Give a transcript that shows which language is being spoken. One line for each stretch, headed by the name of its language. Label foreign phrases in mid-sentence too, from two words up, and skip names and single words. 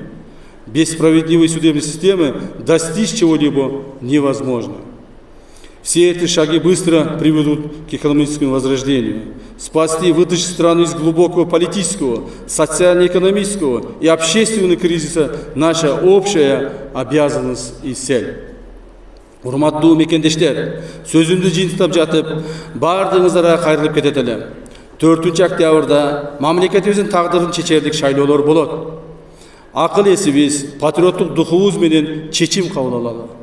Russian: Без справедливой судебной системы достичь чего-либо невозможно. Все эти шаги быстро приведут к экономическому возрождению. Спасти и вытащить страну из глубокого политического, социально-экономического и общественного кризиса – наша общая обязанность и цель.
Kyrgyz: Урматтуу мекендештер, сөзүмдү жыйынтыктап жатып, бардыгыңыздарга кайрылып кетет элем. 4 октябрда мамлекетибиздин тагдырын чечерлик шайлоолор болот. Акыл эсибиз, патриоттук духубуз менен чечим кабыл алалы.